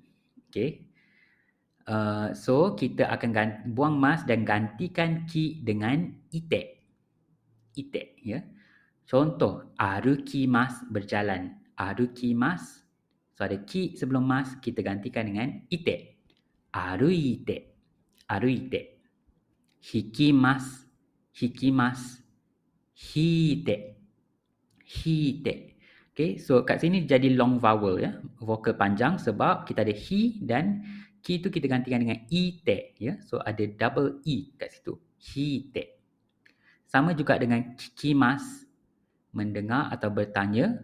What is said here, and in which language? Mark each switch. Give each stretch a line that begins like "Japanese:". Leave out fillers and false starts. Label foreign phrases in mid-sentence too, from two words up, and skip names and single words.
Malay: Okey. So kita akan buang mas dan gantikan ki dengan ite. Ite ya. Contoh arukimasu berjalan. Arukimasu. So ada ki sebelum mas, kita gantikan dengan ite.
Japanese: Aruite. Aruite. Hikimasu. Hikimasu. Hite.
Malay: Hite. Okay, so kat sini jadi
English: long vowel
Malay: ya. Vokal panjang sebab kita ada hi dan ki tu kita gantikan dengan ite ya. So ada
English: double e
Malay: kat situ. Hite. Sama juga dengan kikimasu, mendengar atau bertanya.